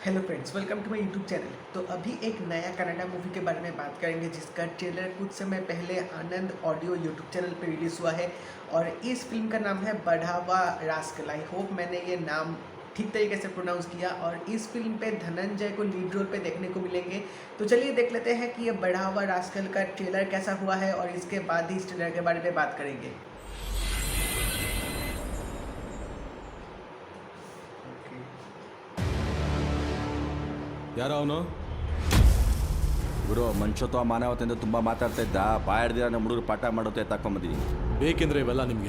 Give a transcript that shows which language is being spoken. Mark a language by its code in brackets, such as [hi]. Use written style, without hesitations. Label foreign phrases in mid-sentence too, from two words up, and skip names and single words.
[en] Hello friends, welcome to my YouTube channel. [hi] तो अभी एक नया कनाडा मूवी के बारे में बात करेंगे जिसका ट्रेलर कुछ समय पहले आनंद ऑडियो [en] YouTube channel [hi] पर रिलीज़ हुआ है और इस फिल्म का नाम है बढ़ावा रास्कल। [en] I hope [hi] मैंने ये नाम ठीक तरीके से प्रोनाउंस किया। और इस फिल्म पे धनंजय को [en] lead role [hi] पे देखने को मिलेंगे। तो चलिए देख लेते हैं कि ये बढ़ावा रास्कल का ट्रेलर कैसा हुआ है और इसके बाद ही इस ट्रेलर के बारे में बात करेंगे। [kn] ಯಾರ ಅವನು? ಗುರು ಮನುಷ್ಯತ್ವ ಮಾನವತೆಯಿಂದ ತುಂಬ ಮಾತಾಡ್ತಾ ಇದ್ದ. ಬಾಯಡ್ದಿರ ನಮ್ಮ ಹುಡುಗರು ಪಾಠ ಮಾಡೋತೆ ತಕೊಂಬಂದಿದ್ದೀನಿ. ಬೇಕೆಂದ್ರೆ ಇವೆಲ್ಲ ನಿಮಗೆ